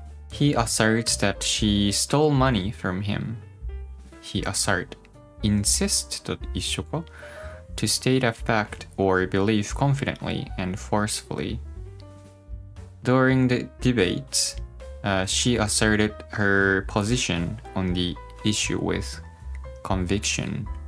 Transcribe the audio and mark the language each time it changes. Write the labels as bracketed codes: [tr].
[en] He asserts that she stole money from him. He assert. [ja] Insist と一緒か? [en] To state a fact or belief confidently and forcefully. During the debates, she asserted her position on the issue with conviction.